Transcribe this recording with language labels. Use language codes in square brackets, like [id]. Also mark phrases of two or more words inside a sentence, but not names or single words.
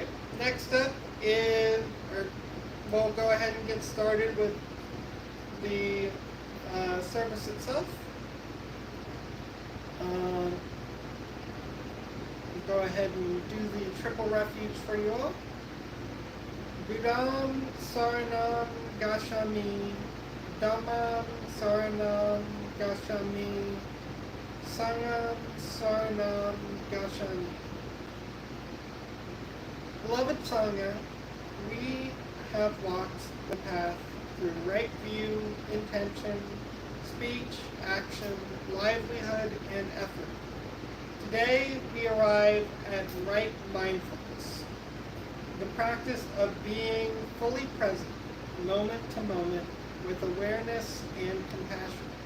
[en] Next up is, we'll go ahead and get started with the service itself. Go ahead and do the triple refuge for you all. [pi] Buddham Saranam Gacchami, Dhammam Saranam Gacchami, Sangham Saranam Gacchami. [en] Beloved Sangha, we have walked the path through right view, intention, speech, action, livelihood, and effort. Today we arrive at right mindfulness, the practice of being fully present, moment to moment, with awareness and compassion.